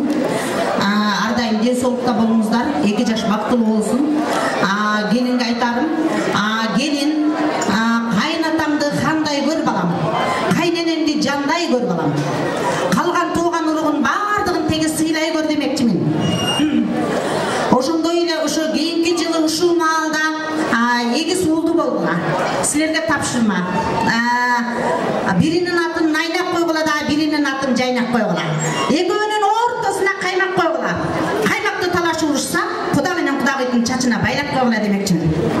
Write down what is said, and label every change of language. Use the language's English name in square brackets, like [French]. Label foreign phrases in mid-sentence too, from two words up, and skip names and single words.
[Kazakh] Ардайым денсаулықта болыңыздар, 2 жаш бақытылы болсын. Келінге айтарым, келін қайнатамды қандай көр балам, қайненемді жандай көр балам. Қалған туған ұрығын бардығын тегі сыйлай көр демекчімін. [Kyrgyz] Ошондой эле ошо кийинки жылы ушул маалда эгиз уулду болгула. Силерге тапшырма. Биринин атын найнап койгула да, биринин атын жайнап койгула. Экөөнүн ортосуна каймак койгула. Каймакты талашып урушса, Куда менен Кудагыйдын чачына байлап койгула демекчимин.